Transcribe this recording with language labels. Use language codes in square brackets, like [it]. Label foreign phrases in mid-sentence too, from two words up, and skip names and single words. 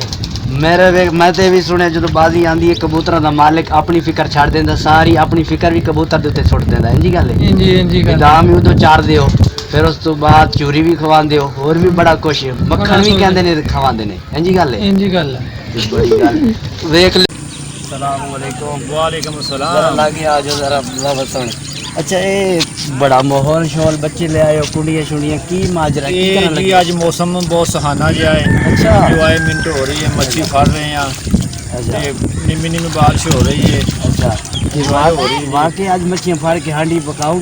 [pa] میں تو بھی سنیا جو بازی آندی ہے کبوتروں کا مالک اپنی فکر چھڈ دیندا ساری اپنی فکر بھی کبوتر دے اتے سٹ دیندا انجی گل ہے? انجی گل دام بھی اودوں چاردے ہو فیر اس تو بعد چوری بھی کھواندے ہو اور بھی بڑا کچھ مکھن بھی کہندے نے کھواندے نے انجی گل ہے? انجی گل ہے بڑی گل ویکھ لے. [ar] السلام علیکم. وعلیکم السلام. [pa] ذرا لاگے آ جاؤ ذرا بتاؤ. اچھا یہ بڑا ماحول شول بچے لے آئے ہو کڑیاں شڑیاں کی ماجرا کی کرن لگے? آج موسم بہت سہانا جیہا ہے. اچھا انجوائمنٹ ہو رہی ہے مچھی پھڑ رہے ہیں. اچھا نمی نمی بارش ہو رہی ہے. اچھا وہاں کے آج مچھیاں پھاڑ کے ہانڈی پکاؤ گے?